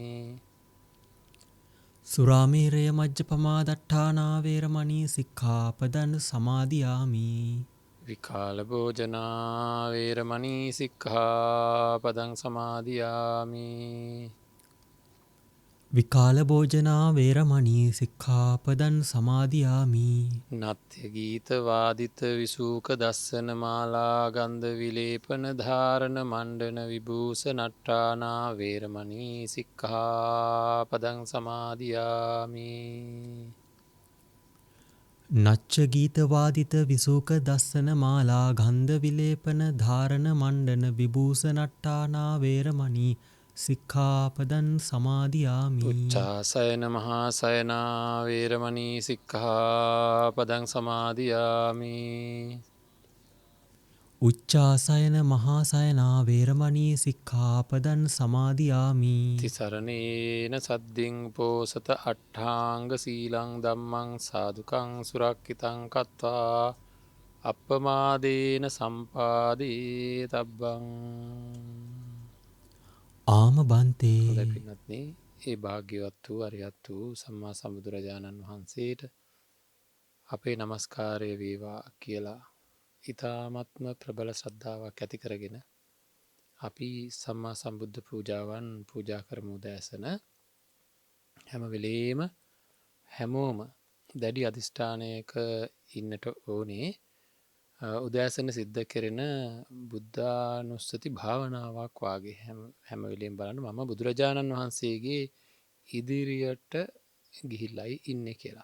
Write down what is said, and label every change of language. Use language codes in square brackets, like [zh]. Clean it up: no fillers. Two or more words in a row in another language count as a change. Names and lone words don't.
[pi] සුරාමේරය මජ්ජපමා දට්ඨානා වේරමණී සික්ඛාපදං සමාදියාමි. විකාල භෝජනා වේරමණී සික්ඛාපදං සමාදියාමි. විකාල භෝජනා වේරමණී සික්ඛාපදං සමාදියාමි. නත්ත්‍ය ගීත වාදිත විසූක දස්සන මාලා ගන්ධ විලේපන ධාරණ මණ්ඩන විභූෂ නට්ඨානා වේරමණී සික්ඛාපදං සමාදියාමි. නච්ච ගීත වාදිත විසූක දස්සන මාලා ගන්ධ විලේපන ධාරණ මණ්ඩන විභූෂ නට්ඨානා වේරමණී සික්ඛාපදං සමාදියාමි. උච්චාසයන මහාසයනා වේරමණී සික්ඛාපදං සමාදියාමි. උච්චාසයන මහාසයනා වේරමණී සික්ඛාපදං සමාදියාමි. තිසරණේන සද්දින් පෝසත අට්ඨාංග සීලං ධම්මං සාදුකං සුරක්ඛිතං කତ୍වා අප්පමාදේන සම්පාදී තබ්බං. [si] ආම හොඳයි බන්තේ පින්වත්නි, ඒ භාග්‍යවත් වූ අරිහත් වූ සම්මා සම්බුදුරජාණන් වහන්සේට අපේ නමස්කාරය වේවා කියලා ඉතාමත්ම ප්‍රබල ශ්‍රද්ධාවක් ඇති කරගෙන අපි සම්මා සම්බුද්ධ පූජාවන් පූජා කරමු දැසන හැම වෙලේම හැමෝම දැඩි අධිෂ්ඨානයක ඉන්නට ඕනේ උදෑසන සිද්ධ කෙරෙන බුද්ධානුස්සති භාවනාවක් වගේ හැමවෙලෙන් බලන්න මම බුදුරජාණන් වහන්සේගේ ඉදිරියට ගිහිල්ලයි ඉන්න කියලා.